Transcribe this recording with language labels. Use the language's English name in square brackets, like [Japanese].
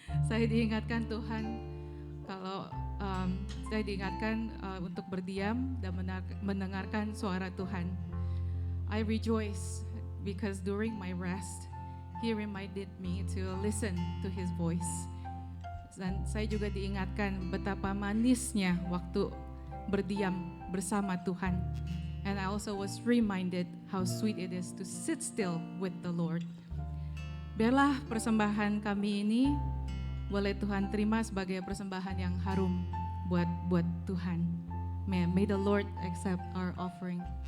[Indonesian] Saya diingatkan Tuhan kalau saya diingatkan untuk berdiam dan mendengarkan suara Tuhan. [English] I rejoice because during my rest, He reminded me to listen to His voice. [Indonesian] Dan saya juga diingatkan betapa manisnya waktu berdiam bersama Tuhan. [English] And I also was reminded how sweet it is to sit still with the Lord. [Indonesian] Biarlah persembahan kami ini boleh Tuhan terima sebagai persembahan yang harum buat Tuhan. [English] May the Lord accept our offering.